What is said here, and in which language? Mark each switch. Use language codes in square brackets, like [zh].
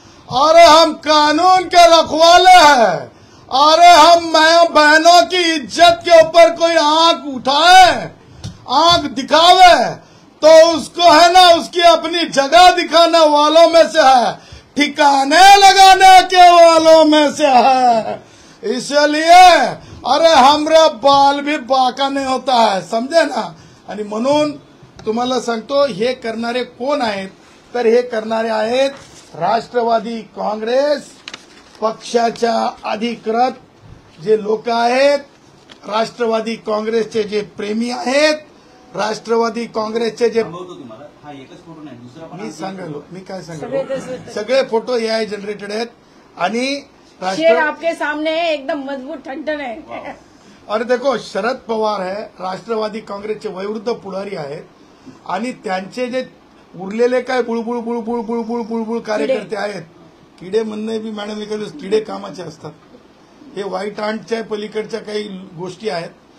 [hi] अरे हम कानून के रखवाले हैं. अरे हम बहनों की इज्जत के ऊपर कोई आंख उठाए, आंख दिखावे तो उसको है ना उसकी अपनी जगह दिखाने वालों में से है, ठिकाने लगाने के वालों में से है. इसलिए अरे हमरे बाल भी बाका नहीं होता है, समझे ना. [mr] आणि म्हणून तुम्हाला सांगतो हे करणारे कोण आहेत, तर हे करणारे आहेत राष्ट्रवादी काँग्रेस पक्षाच्या अधिकृत जे लोक आहेत, राष्ट्रवादी काँग्रेसचे जे प्रेमी आहेत, राष्ट्रवादी काँग्रेसचे जे मी सांगालो, मी काय सांगालो, सगळे फोटो एआय जनरेटेड आहेत. आणि [hi] शेर आपके सामने है, एकदम मजबूत ठणठण है. और देखो [mr] शरद पवार है, राष्ट्रवादी काँग्रेसचे वयोवृद्ध पुढारी आहेत आणि त्यांचे जे उरलेले काय बुळबुळ बुळबुळ बुळबुळ बुळबुळ कार्यकर्ते आहेत. किडे म्हणणे बी मॅडम एखादे किडे कामाचे असतात. हे व्हाईट आंटच्या पलीकडच्या काही गोष्टी आहेत.